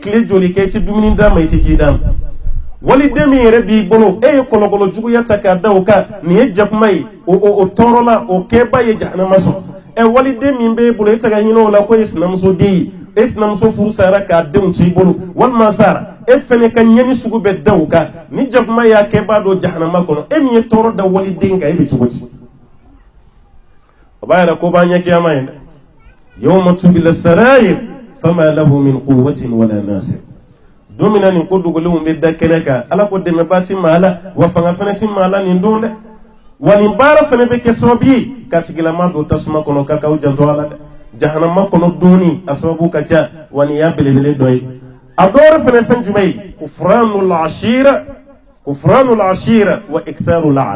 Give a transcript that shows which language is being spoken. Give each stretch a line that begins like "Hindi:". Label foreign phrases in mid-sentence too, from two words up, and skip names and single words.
Bambara: tile joli kɛ i tɛ dumuni d'a ma i tɛ ji d'a ma waliden min yɛrɛ b'i bolo e ye kɔlɔkɔlɔ juguya ta k'a da o kan nin ye jakuma ye o tɔɔrɔ la o kɛba ye jahanama sɔrɔ waliden min b'e bolo e tɛ ka ɲinɛ o la ko e sinamuso den ye e sinamuso furu sara k'a denw to i bolo walima sara e fɛnɛ ka ɲɛni sugu bɛ da o kan ni jakuma y'a kɛ b'a dɔn jahanama kɔnɔ e min ye tɔɔrɔ da waliden kan e bɛ cogo di o b'a yɛrɛ ko b'an ɲɛ kiyama ye dɛ
Arabic: يوم تبلى السرائر فما له من قوة ولا ناصر
Bambara: don min na nin ko dogolenw bɛ da kɛnɛ kan ala ko dɛmɛba ti maa la wa fanga fɛnɛ ti maa la nin don dɛ wa nin baara fɛnɛ bɛ kɛ sababu ye ka tigilama don tasuma kɔnɔ k'a k'aw janto a la dɛ jahanama kɔnɔ donni a sababu ka ca wa nin y'a belebele dɔ ye a dɔ wɛrɛ fɛnɛ fɛn jumɛn ye
Arabic: كفران العشير وإكثار اللعن